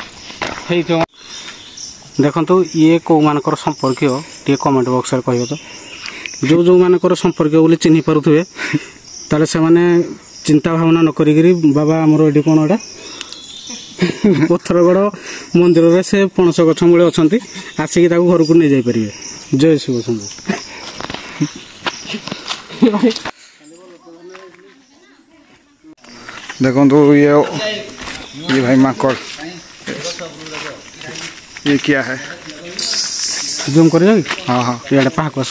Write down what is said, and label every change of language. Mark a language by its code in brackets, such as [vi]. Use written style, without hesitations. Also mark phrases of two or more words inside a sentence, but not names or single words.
[or] ଦେଖନ୍ତୁ ଇଏ କେଉଁମାନଙ୍କର ସମ୍ପର୍କୀୟ ଟିକେ [en] comment boxରେ [or] କହିବ ତ। ଯେଉଁମାନଙ୍କର ସମ୍ପର୍କୀୟ ବୋଲି ଚିହ୍ନି ପାରୁଥିବେ ତାହେଲେ ସେମାନେ ଚିନ୍ତା ଭାବନା ନ କରିକିରି ବାବା ଆମର ଏଠି କ'ଣ ଏଇଟା ପଥରଗଡ଼ ମନ୍ଦିରରେ ସେ ପଣସ ଗଛ ମୂଳେ ଅଛନ୍ତି, ଆସିକି ତାକୁ ଘରକୁ ନେଇଯାଇପାରିବେ। ଜୟ ଶିବ ଶମ୍ଭୁ। [hi] देखो ये भाई माकड़, ये क्या है? जूम कर हाँ हाँ इे पाक सब